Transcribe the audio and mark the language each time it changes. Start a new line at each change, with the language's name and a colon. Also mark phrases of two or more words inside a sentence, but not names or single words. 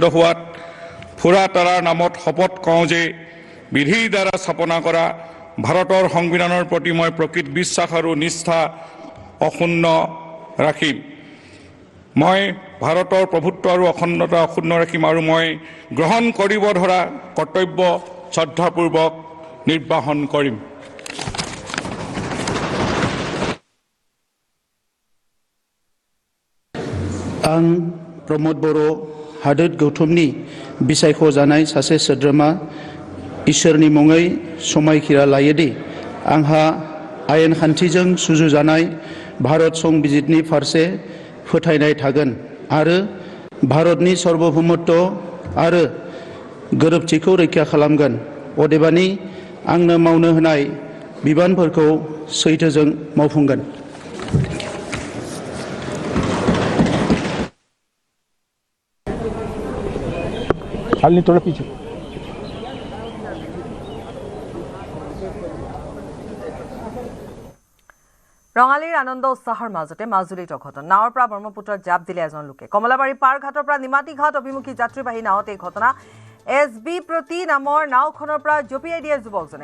Assamese: হোৱাত ফুৰাতাৰাৰ নামত শপত কওঁ যে বিধিৰ দ্বাৰা স্থাপনা কৰা ভাৰতৰ সংবিধানৰ প্ৰতি মই প্ৰকৃত বিশ্বাস আৰু নিষ্ঠা অক্ষুণ্ণ ৰাখিম। মই ভাৰতৰ প্ৰভুত্ব আৰু অখণ্ডতা অক্ষুণ্ণ ৰাখিম আৰু মই গ্ৰহণ কৰিব ধৰা কৰ্তব্য শ্ৰদ্ধাপূৰ্বক নিৰ্বাহন কৰিম।
Bodo: आं प्रमोद बड़ो हादोर गौतमनि बिसायख'जानाय सासे सोद्रोमा इसोरनि मुङै समायखिरा लायोदि आंहा आयेन खान्थिजों सुजुजानाय भारत संबिजितनि फारसे फोथायनाय थागोन आरो भारतनि सार्वभौमत्व आरो गोरोबथिखौ रैखा खालामगोन। अदेबानि आंनो मावनो होनाय बिबानफोरखौ सैथोजों मावफुंगोन।
Hindi: शालिनी थोड़ा पीछे।
Assamese: ৰঙালীৰ আনন্দ উৎসাহৰ মাজতে মাজুলীত অঘটন। নাৱৰ পৰা ব্ৰহ্মপুত্ৰত জাপ দিলে এজন লোকে। কমলাবাৰী পাৰ ঘাটৰ পৰা নিমাতী ঘাট অভিমুখী যাত্ৰীবাহী নাৱত এই ঘটনা। SB প্ৰতি নামৰ নাওখনৰ পৰা জপিয়াই দিয়ে যুৱকজনে।